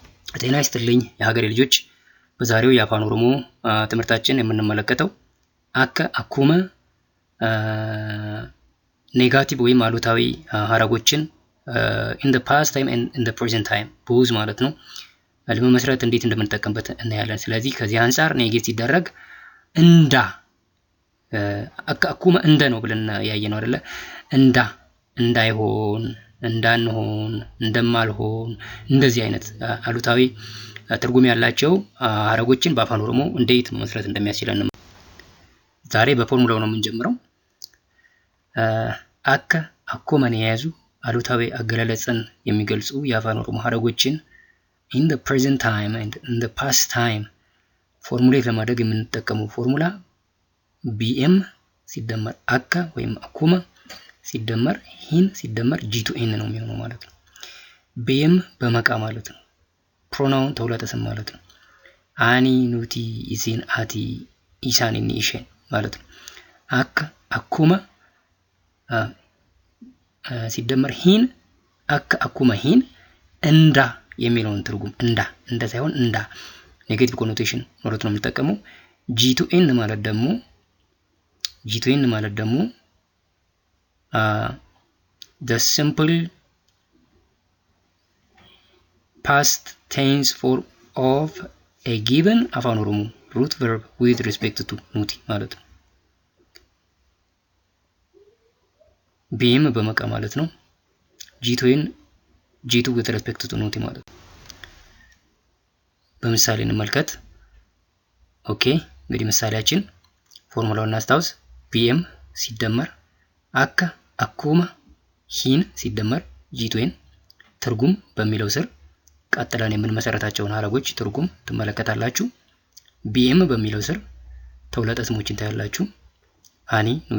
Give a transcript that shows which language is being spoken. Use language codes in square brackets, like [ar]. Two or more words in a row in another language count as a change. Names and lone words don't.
[am] ጤና ይስጥልኝ የሀገሬ ልጆች። በዛሬው የአፋን ኦሮሞ ትምህርታችን የምንመለከተው [om] akka akkuma [am] ኔጋቲቭ ወይም አሉታዊ ሀረጎችን [en] in the past time and in the present time [am] ቦዝ ማለት ነው ለመመስረት እንዴት እንደምንጠቀምበት እናያለን። ስለዚህ ከዚህ አንፃር ኔጌቲቭ ሲደረግ እንዳ [om] akka akkuma [am] እንደ ነው ብለን ያየነው አይደለ? እንዳ እንዳይሆን እንዳንሆን እንደማልሆን እንደዚህ አይነት አሉታዊ ትርጉም ያላቸው ሀረጎችን በአፋን ኦሮሞ እንዴት መመስረት እንደሚያስችለን ዛሬ በፎርሙላው ነው የምንጀምረው። [om] akka akkuman [am] የያዙ አሉታዊ አገላለጽን የሚገልጹ የአፋን ኦሮሞ ሀረጎችን [en] in the present time and in the past time [am] ፎርሙሌት ለማድረግ የምንጠቀመው ፎርሙላ ቢኤም ሲደመር አከ ወይም አኩመ ሲደመር ሂን ሲደመር ጂ ቱ ኤን ነው የሚሆነው ማለት ነው። ቢኤም በመቃ ማለት ነው። ፕሮናውን ተውላጠ ስም ማለት ነው። [om] ani nuti isin ati isaan inni isheen [am] ማለት ነው። [om] akka akkuma [am] ሲደመር ሂን [om] akka akkuma hin [am] እንዳ የሚለውን ትርጉም እንዳ ሳይሆን እንዳ [en] negative connotation [am] ኖሮት ነው የምንጠቀመው። ጂ ቱ ኤን ማለት ደግሞ [en] the simple past tense form of a given አፋን ኦሮሞ root verb with respect to ኑቲ [am] ማለት ነው። ቢኤም በመቃ ማለት ነው። ጂ2 [en] with respect to ኑቲ [am] ማለት ነው። በምሳሌ እንመልከት። ኦኬ እንግዲህ ምሳሌያችን ፎርሙላውን እናስታውስ። ቢኤም ሲደመር [om] akka akkuma hin [am] ሲደመር ጂ2 ትርጉም በሚለው ስር ቀጥለን የምንመሰረታቸውን ሀረጎች ትርጉም ትመለከታላችሁ። ቢኤም በሚለው ስር ተውላጠ ስሞችን ታያላችሁ። [om] ani nuti